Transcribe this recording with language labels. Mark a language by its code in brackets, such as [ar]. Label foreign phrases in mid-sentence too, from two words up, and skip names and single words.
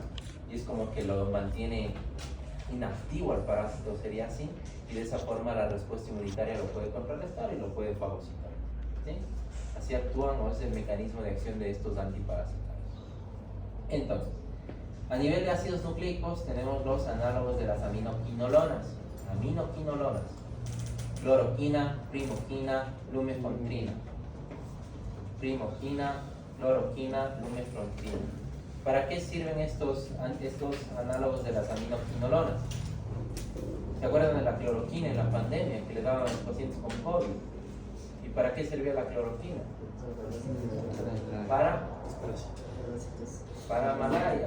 [es] Y es como que lo mantiene inactivo al parásito, sería así, y de esa forma la respuesta inmunitaria lo puede contrarrestar y lo puede fagocitar, ¿sí? Así actúan, o es el mecanismo de acción de estos antiparasitarios. Entonces, a nivel de ácidos nucleicos tenemos los análogos de las aminoquinolonas. Cloroquina, primoquina, lumefantrina. Primoquina, cloroquina, lumefantrina. ¿Para qué sirven estos análogos de las aminoquinolonas? ¿Se acuerdan de la cloroquina en la pandemia que le daban a los pacientes con COVID? ¿Y para qué servía la cloroquina? Para malaria.